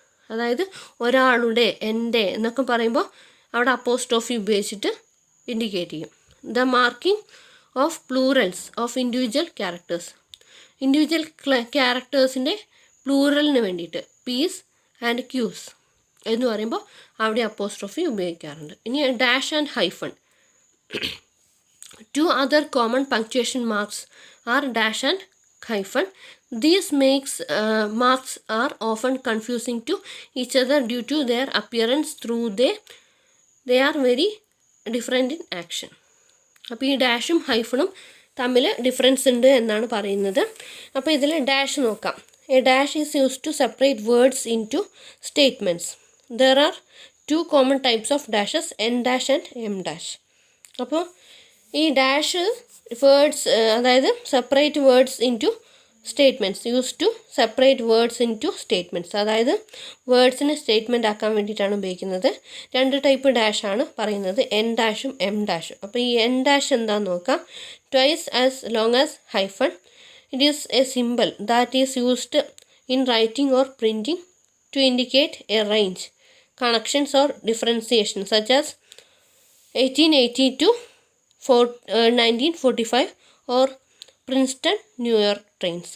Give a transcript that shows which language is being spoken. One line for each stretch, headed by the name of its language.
Malayalam: അതായത് ഒരാളുടെ, എൻ്റെ എന്നൊക്കെ പറയുമ്പോൾ അവിടെ അപ്പോസ്ട്രോഫി ഉപയോഗിച്ചിട്ട് ഇൻഡിക്കേറ്റ് ചെയ്യും.
English: The marking of plurals of individual characters.
Malayalam: Individual ക്യാരക്ടേഴ്സിൻ്റെ പ്ലൂറലിന് വേണ്ടിയിട്ട് പീസ് ആൻഡ് ക്യൂസ് എന്ന് പറയുമ്പോൾ അവിടെ അപ്പോസ്ട്രോഫി ഉപയോഗിക്കാറുണ്ട്. ഇനി dash and hyphen.
English: 2 other common punctuation marks are dash and hyphen. These marks are often confusing to each other due to their appearance through they are very different in action.
Malayalam: അപ്പോൾ ഈ ഡാഷും ഹൈഫണും തമ്മിൽ difference ഉണ്ട് എന്നാണ് പറയുന്നത്. അപ്പോൾ ഇതിൽ dash നോക്കാം.
English: A dash is used to separate words into statements. There are 2 common types of dashes, n dash and m dash.
Malayalam: അപ്പോൾ ഈ
English: dash words,
Malayalam: അതായത്
English: Separate words into statements, use to separate words into statements.
Malayalam: അതായത് വേർഡ്സിനെ statement ആക്കാൻ വേണ്ടിയിട്ടാണ് ഉപയോഗിക്കുന്നത്. 2 type ഡാഷാണ് പറയുന്നത്, N ഡാഷും M ഡാഷും. അപ്പോൾ ഈ എൻ ഡാഷ് എന്താണെന്ന് നോക്കാം.
English: Twice as long as hyphen. It is a symbol that is used in writing or printing to indicate a range, connections or differentiation, such as 1880 to 1945 or Princeton New York trains.